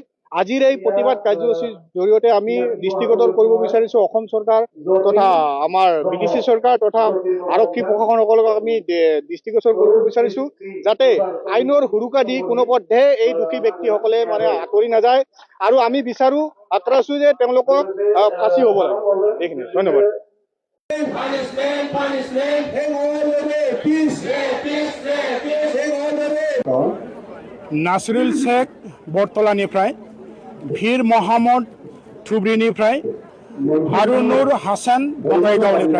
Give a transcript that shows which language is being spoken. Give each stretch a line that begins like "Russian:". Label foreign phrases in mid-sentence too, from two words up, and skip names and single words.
Assamese: আজিৰ এই প্ৰতিবাদ কাৰ্যসূচীৰ জৰিয়তে আমি দৃষ্টিগোচৰ কৰিব বিচাৰিছো অসম চৰকাৰ তথা আমাৰ বিটিচি চৰকাৰ তথা আৰক্ষী প্ৰশাসনসকলক আমি দৃষ্টিগোচৰ কৰিব বিচাৰিছো যাতে আইনৰ হুৰুকা দি কোনোপধ্যে এই দোষী ব্যক্তিসকলে মানে আঁতৰি নাযায় আৰু আমি বিচাৰো আত্ৰাছু যে তেওঁলোকক ফাঁচি হ'ব লাগে। এইখিনি ধন্যবাদ।
Bodo: नासरुल शेख बरतलानिफ्राय भीर मोहम्मद थुब्रीनिफ्राय हारुनुर हासान बङाइगावनिफ्राय